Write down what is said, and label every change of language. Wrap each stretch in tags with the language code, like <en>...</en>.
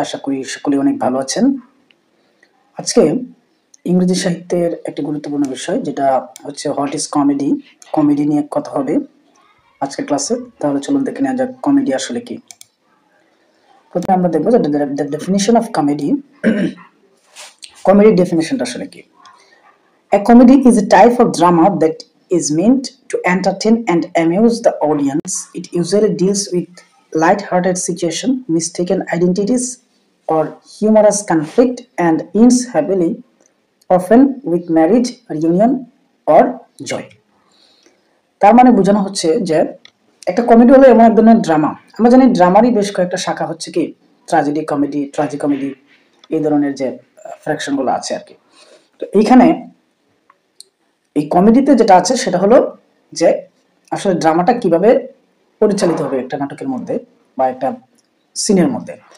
<bn>আশা করি সকলে অনেক ভালো আছেন। আজকে ইংরেজি সাহিত্যের একটি গুরুত্বপূর্ণ বিষয়, যেটা হচ্ছে</bn> <en>What is comedy.</en> <bn>কমেডি নিয়ে কথা হবে আজকের ক্লাসে। তাহলে চলুন দেখে নেওয়া যাক কমেডি আসলে কি। প্রথমে আমরা দেখবো যে</bn> <en>Definition of comedy.</en> <bn>কমেডির ডেফিনিশনটা আসলে কি?</bn> <en>A comedy is a type of drama that is meant to entertain and amuse the audience. It usually deals with light-hearted situations, mistaken identities, or humorous conflict, and ends happily, often with marriage, reunion, or joy.</en> <bn>তার মানে বোঝানো হচ্ছে যে একটা comedy হলো এমন এক ধরনের ড্রামা। আমরা জানি ড্রামারই বেশ কয়েকটা শাখা হচ্ছে কি, ট্র্যাজেডি কমেডি, ট্রাজিকমেডি, এই ধরনের যে ফ্র্যাকশনগুলো আছে আর কি। তো এইখানে এই কমেডিতে যেটা আছে সেটা হলো যে আসলে ড্রামাটা কিভাবে পরিচালিত হবে একটা নাটকের মধ্যে বা একটা সিনের মধ্যে।</bn>